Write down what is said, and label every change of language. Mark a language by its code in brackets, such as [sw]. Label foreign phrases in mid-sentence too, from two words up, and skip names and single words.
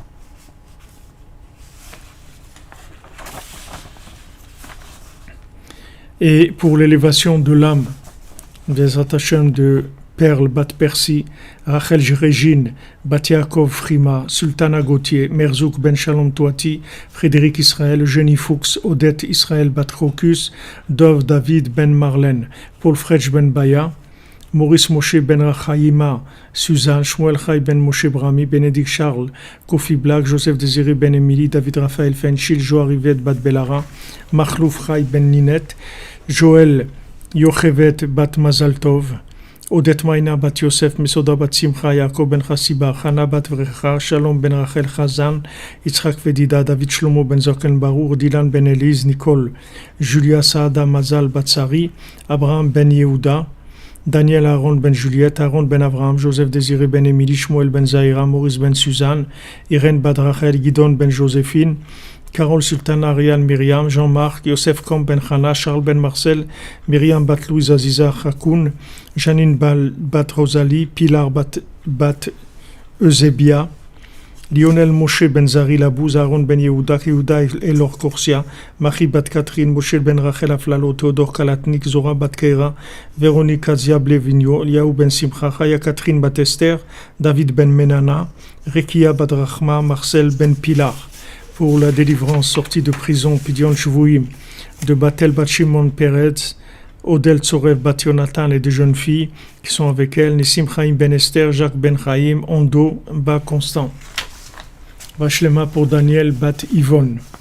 [fr] Et pour l'élévation de l'âme des attachants de Perle bat Percy, Rachel Régine, bat Yaakov Frima, Sultana Gauthier, Merzouk ben Shalom Touati, Frédéric Israël, Eugénie Fuchs, Odette Israël bat Crocus, Dov David ben Marlène, Paul Fredj ben Baya, Maurice Moshe ben Rachaïma, Suzanne, Shmuel Chai ben Moshe Brami, Bénédicte Charles, Kofi Black, Joseph Désiré ben Émilie, David Raphaël Fenchil, Joa Rivet bat Belara, Machlouf Chai ben Ninette, Joël Yochevet bat Mazal Tov, Odette Maïna bat Yosef, Mesoda bat Simcha, Yaakov ben Chassiba, Chana bat Vrecha, Shalom ben Rachel Chazan, Yitzhak Vedida, David Shlomo ben Zoken Barour, Dylan ben Elise, Nicole, Julia Saada Mazal bat Sari, Abraham ben Yehuda, Daniel Aaron ben Juliette, Aaron ben Abraham, Joseph Désiré ben Émilie, Shmuel ben Zahira, Maurice ben Suzanne, Irène bat Rachel, Gidon ben Joséphine, Carole Sultana, Ariane Myriam, Jean-Marc, Yosef Kom ben Chana, Charles ben Marcel, Myriam bat Louise Aziza Chakoun, Janine bat Rosalie, Pilar bat Eusebia, Lionel Moshe Ben Zari Labouze, Aaron Ben Yehuda, Yehuda Elor Korsia, Marie Bat Catherine, Moshe Ben Rachel Aflalo, Théodore Kalatnik, Zora Bat Keira, Véronique Azia Blevigno, Liaou Ben Simcha, Chaya Catherine Bat Esther, David Ben Menana, Rekia Bat Rachma, Marcel Ben Pilar, pour la délivrance sortie de prison, [he] Pidion Shvouim, [fr] de Batel Bat Shimon Peretz, Odel Tsorev Bat Yonatan et deux jeunes filles qui sont avec elle, Nissim Chaim Ben Esther, Jacques Ben Chaim, Ondo Bat Constant. Vachlema pour Daniel Bat Yvonne.